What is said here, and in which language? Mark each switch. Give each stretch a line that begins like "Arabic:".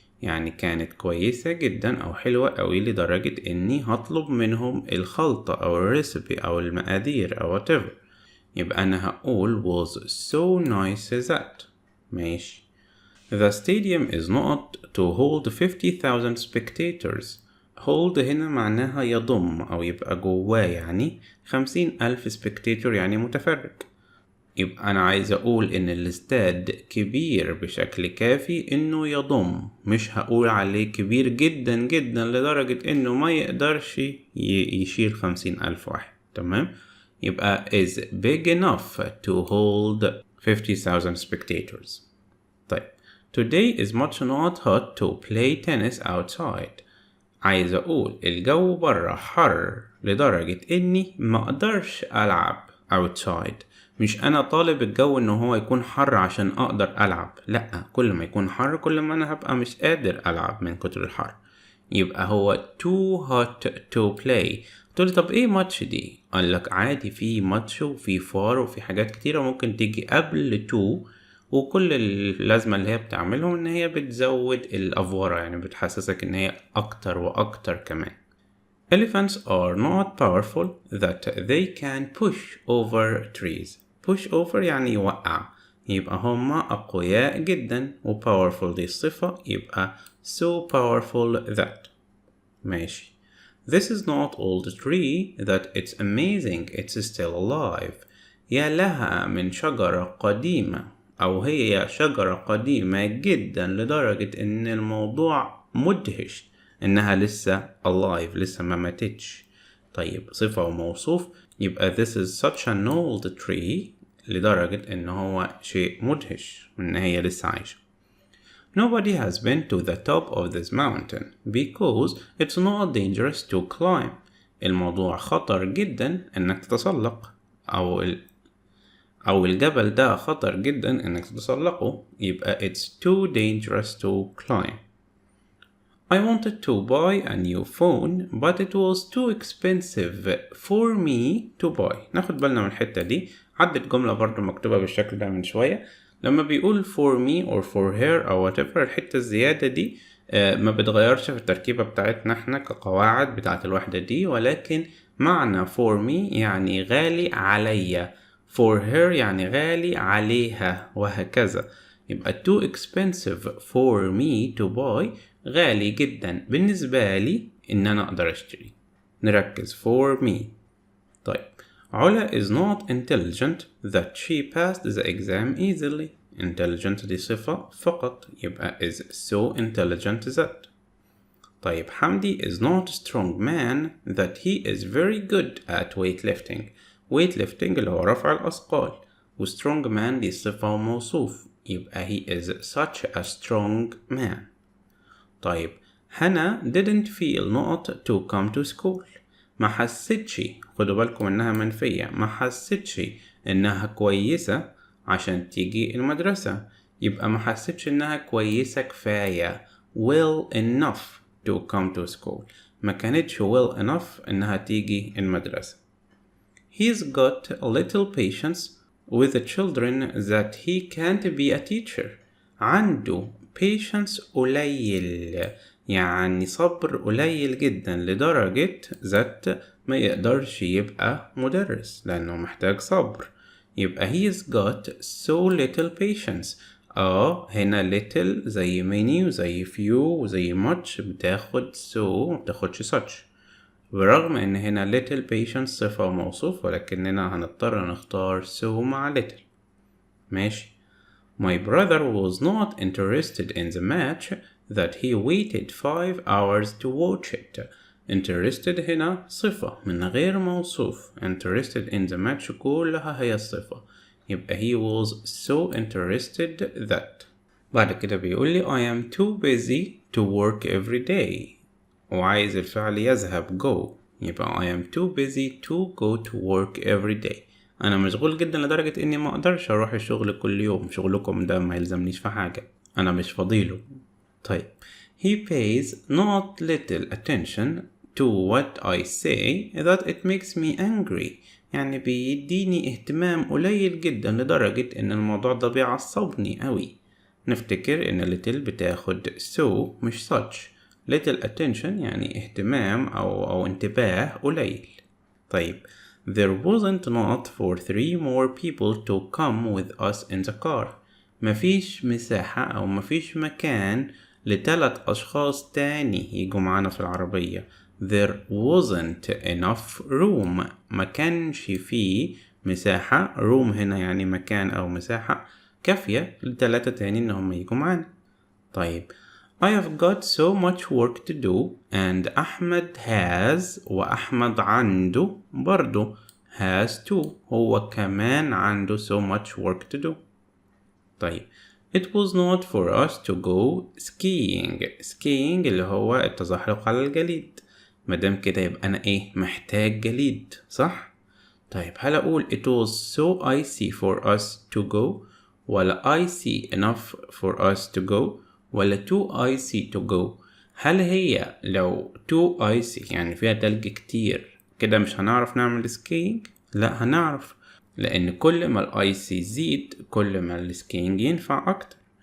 Arabic: يعني كانت كويسة جدا أو حلوة أوي لدرجة إني هطلب منهم الخلطة أو الريسبي أو المقادير أو
English: whatever.
Arabic: يبقى أنا هقول
English: was so nice that.
Arabic: ماشي.
English: The stadium is not to hold 50,000 spectators.
Arabic: hold هنا معناها يضم أو يبقى جواه، يعني
English: 50,000 spectator
Arabic: يعني متفرج. يبقى أنا عايز أقول إن الاستاد كبير بشكل كافي إنه يضم، مش هقول عليه كبير جدا جدا لدرجة إنه ما يقدرش يشيل 50,000 واحد. تمام؟ يبقى
English: is big enough to hold 50,000 spectators. طيب today is much not hot to play tennis outside.
Arabic: عايز أقول الجو برا حر لدرجة إني ما أقدرش ألعب
English: outside.
Arabic: مش أنا طالب الجو إنه هو يكون حر عشان أقدر ألعب، لأ، كل ما يكون حر كل ما أنا هبقى مش قادر ألعب من كتر الحر. يبقى هو
English: too hot to play.
Arabic: تقولي طب إيه ماتش دي؟ قالك عادي، في ماتش وفي فار وفي حاجات كتيرة ممكن تيجي قبل to، وكل اللازمة اللي هي بتعملهم إن هي بتزود الأفورة، يعني بتحسسك إن هي أكتر وأكتر كمان.
English: Elephants are not powerful that they can push over trees.
Arabic: push over يعني يوقع، يبقى هما أقوياء جدا، و powerful دي الصفة، يبقى
English: so powerful that.
Arabic: ماشي.
English: This is not old tree that it's amazing it's still alive.
Arabic: يا لها من شجرة قديمة، أو هي شجرة قديمة جدا لدرجة إن الموضوع مدهش إنها لسه
English: alive،
Arabic: لسه ما ماتتش. طيب صفة وموصوف، يبقى
English: this is such an old tree
Arabic: لدرجة إن هو شيء مدهش إن هي لسه عايشة.
English: Nobody has been to the top of this mountain because it's not dangerous to climb.
Arabic: الموضوع خطر جدا إنك تتسلق، أو الجبل ده خطر جدا إنك تتسلقه، يبقى
English: it's too dangerous to climb. I wanted to buy a new phone but it was too expensive for me to buy.
Arabic: ناخد بالنا من الحتة دي، عدت جملة برضو مكتوبة بالشكل ده من شوية. لما بيقول
English: for me or for her
Arabic: أو whatever، الحتة الزيادة دي ما بتغيرش في التركيبة بتاعتنا احنا كقواعد بتاعت الوحدة دي، ولكن معنى
English: for me
Arabic: يعني غالي عليا،
English: for her
Arabic: يعني غالي عليها، وهكذا. يبقى
English: too expensive for me to buy
Arabic: غالي جدا بالنسبة لي إن أنا أقدر أشتري. نركز
English: for me. طيب Ola is not intelligent that she passed the exam easily. intelligent
Arabic: دي صفة فقط، يبقى
English: is so intelligent that. طيب Hamdi is not a strong man that he is very good at weightlifting.
Arabic: weightlifting اللي هو رفع الأثقال، و strong man دي صفة وموصوف، يبقى
English: he is such a strong man. طيب هنا didn't feel not to come to school.
Arabic: ما حسيتش، خدوا بالكم انها منفية، ما حسيتش انها كويسة عشان تيجي المدرسة، يبقى ما حسيتش انها كويسة كفاية
English: well enough to come to school.
Arabic: ما كانتش
English: well enough
Arabic: انها تيجي المدرسة.
English: He's got a little patience with the children that he can't be a teacher.
Arabic: عنده
English: patience
Arabic: قليل، يعني صبر قليل جدا لدرجة that ما يقدرش يبقى مدرس لأنه محتاج صبر.
English: يبقى he's got so little patience.
Arabic: هنا little زي many وزي few وزي much بتاخد so ومبتاخدش such، برغم ان هنا
English: little patience
Arabic: صفة وموصوف، ولكننا هنضطر نختار so مع little. ماشي.
English: My brother was not interested in the match that he waited 5 hours to watch it.
Arabic: Interested هنا صفة من غير موصوف.
English: Interested in the match
Arabic: كلها هي الصفة، يبقى
English: he was so interested that.
Arabic: بعد كده بيقول لي
English: I am too busy to work every day،
Arabic: وعايز الفعل يذهب
English: go، يبقى I am too busy to go to work every day.
Arabic: أنا مشغول جدا لدرجة إني ما أقدرش أروح الشغل كل يوم، شغلكم ده ما يلزمنيش في حاجة، أنا مش فضيله.
English: طيب he pays not little attention to what I say that it makes me angry.
Arabic: يعني بيديني اهتمام قليل جدا لدرجة إن الموضوع ده بيعصبني أوي. نفتكر إن
English: little
Arabic: بتاخد so مش such.
English: little attention
Arabic: يعني اهتمام أو انتباه قليل. طيب
English: There wasn't not for 3 more people to come with us in the car.
Arabic: مفيش مساحة أو مفيش مكان ل3 أشخاص تاني يجوا معانا في العربية.
English: There wasn't enough room.
Arabic: ما كانش فيه مساحة.
English: room
Arabic: هنا يعني مكان أو مساحة كافية ل3 تاني إنهم يجوا معانا.
English: طيب I have got so much work to do and Ahmed has
Arabic: وأحمد عنده برضو
English: has to.
Arabic: هو كمان عنده
English: so much work to do. طيب It was not for us to go skiing.
Arabic: skiing اللي هو التزحلق على الجليد. مادام كده يبقى أنا محتاج جليد صح؟ طيب هل أقول
English: it was so icy for us to go
Arabic: ولا
English: icy enough for us to go
Arabic: ولا
English: too icy to go؟
Arabic: هل هي لو
English: too icy
Arabic: يعني فيها تلج كتير كده مش هنعرف نعمل skiing؟ لا هنعرف، لأن كل ما الايسي يزيد كل ما السكينج ينفع أكتر.